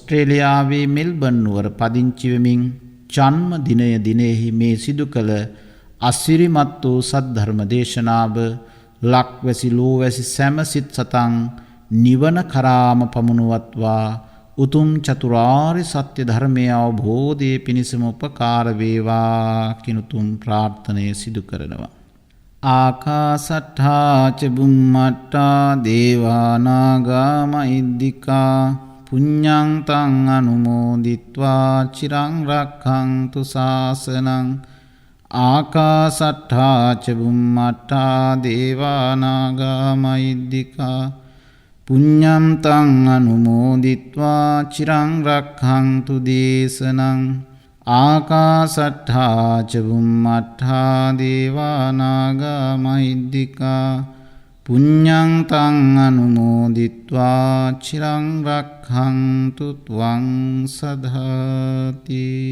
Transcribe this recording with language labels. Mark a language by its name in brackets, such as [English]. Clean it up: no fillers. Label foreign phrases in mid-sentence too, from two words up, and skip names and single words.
[Sinhala] ඕස්ට්‍රේලියාවේ මෙල්බන් නුවර පදිංචි වෙමින් ජන්ම දිනය දිනෙහි මේ සිදු කළ අසිරිමත් වූ සද්ධර්ම දේශනාව ලක්වැසි ලෝවැසි සැමසිත් සතන් නිවන කරාම පමුණුවත්වා උතුම් චතුරාර්ය සත්‍ය ධර්මය අවබෝධයේ පිණිසම උපකාර වේවා කිනුතුම් ප්‍රාර්ථනය සිදු කරනවා. [Pali] ආකාසට්ඨා ච බුම්මට්ඨා දේවා නාග මහිද්దికා පුඤ්ඤං තං අනුමෝදිත්වා චිරං රක්ඛන්තු ශාසනං ආකාසට්ඨා ච බුම්මට්ඨා දේවා නාග මහිද්దికා පුඤ්ඤං තං අනුමෝදිත්වා චිරං රක්ඛන්තු දේශනං ආකාසට්ඨා ච බුම්මට්ඨා දේවා නාග මහිද්దికා පුඤ්ඤං තං අනුමෝදිත්වා චිරං රක්ඛන්තු ත්වං සදාති.